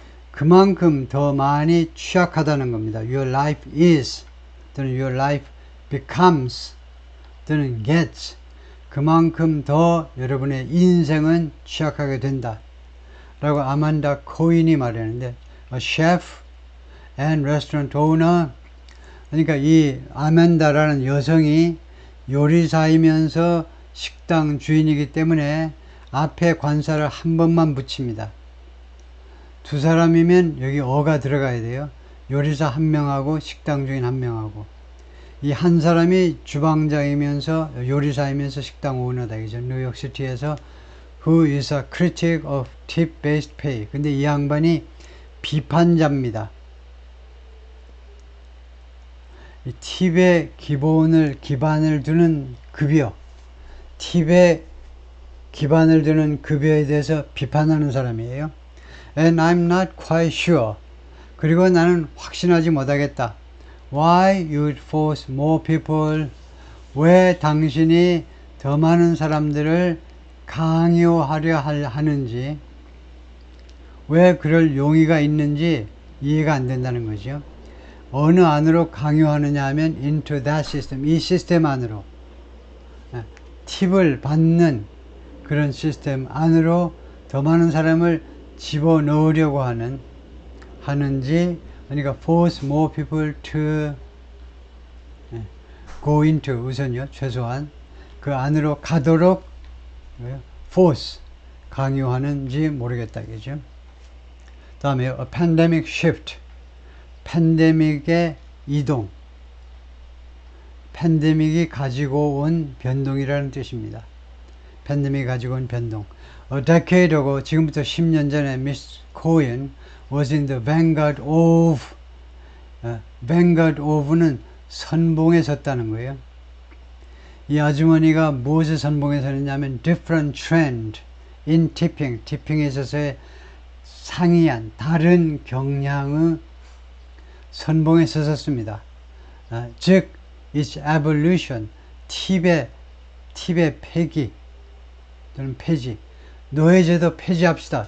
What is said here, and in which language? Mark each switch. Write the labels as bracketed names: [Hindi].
[Korean] 그만큼 더 많이 취약하다는 겁니다. [English] Your life is [Korean] 또는 [English] your life becomes [Korean] 또는 gets, 그만큼 더 여러분의 인생은 취약하게 된다 라고 아만다 코인이 말했는데, [English] a chef and restaurant owner, [Korean] 그러니까 이 아만다라는 여성이 요리사이면서 식당 주인이기 때문에 앞에 관사를 한 번만 붙입니다. 두 사람이면 여기 어가 들어가야 돼요. 요리사 한 명하고 식당 주인 한 명하고. 이 한 사람이 주방장이면서 요리사이면서 식당 오너다. 이죠. [English] 뉴욕시티에서 Who is a critic of tip-based pay. [Korean] 근데 이 양반이 비판자입니다. 이 팁의 기반을 두는 급여, 팁에 기반을 두는 급여에 대해서 비판하는 사람이에요. [English] And I'm not quite sure. [Korean] 그리고 나는 확신하지 못하겠다. [English] Why you'd force more people? [Korean] 왜 당신이 더 많은 사람들을 강요하려 하는지, 왜 그럴 용의가 있는지 이해가 안 된다는 거죠. 어느 안으로 강요하느냐 하면 [English] into that system, [Korean] 이 시스템 안으로, 팁을 받는 그런 시스템 안으로 더 많은 사람을 집어넣으려고 하는지, 그러니까 [English] force more people to go into, [Korean] 우선요, 최소한 그 안으로 가도록 force, 강요하는지 모르겠다, 이죠. 다음에 [English] a pandemic shift, [Korean] 팬데믹의 이동, 팬데믹이 가지고 온 변동이라는 뜻입니다. 팬데믹이 가지고 온 변동. [English] A decade ago, [Korean] 지금부터 10년 전에 [English] Miss Cohen was in the vanguard of, vanguard of는 [Korean] 선봉에 섰다는 거예요. 이 아주머니가 무엇을 선봉에 섰느냐면 [English] different trend in tipping, [Korean] tipping에 있어서의 상이한 다른 경향의 선봉에 서섰습니다. 즉, its evolution, 팁의 폐기 또는 폐지, 노예제도 폐지합시다.